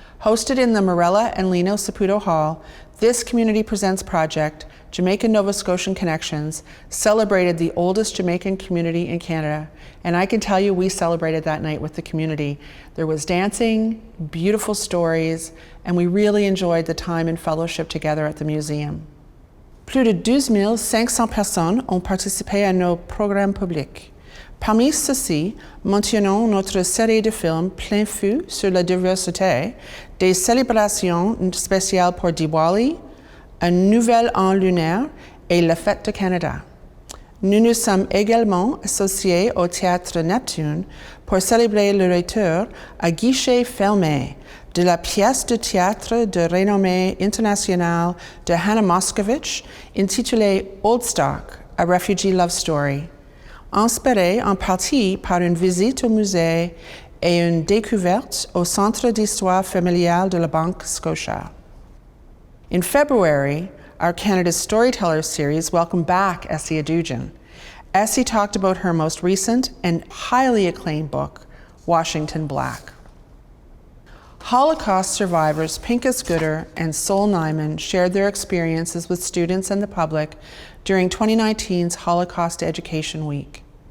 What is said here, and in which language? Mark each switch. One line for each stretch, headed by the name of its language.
English: Hosted in the Morella and Lino Saputo Hall, this Community Presents project, Jamaican Nova Scotian Connections, celebrated the oldest Jamaican community in Canada. And I can tell you, we celebrated that night with the community. There was dancing, beautiful stories, and we really enjoyed the time and fellowship together at the museum.
French: Plus de 12 500 personnes ont participé à nos programmes publics. Parmi ceux-ci, mentionnons notre série de films Plein Feu sur la diversité, des célébrations spéciales pour Diwali, un nouvel an lunaire et la Fête du Canada. Nous nous sommes également associés au Théâtre Neptune pour célébrer le retour à guichet fermé de la pièce de théâtre de renommée internationale de Hannah Moscovitch intitulée Old Stock, A Refugee Love Story. inspiré en partie par une visite au musée et une découverte au Centre d'histoire familiale de la Banque Scotia.
English: In February, our Canada Storyteller series welcomed back Essie Adujan. Essie talked about her most recent and highly acclaimed book, Washington Black. Holocaust survivors Pinchas Gooder and Sol Nyman shared their experiences with students and the public during 2019's Holocaust Education Week.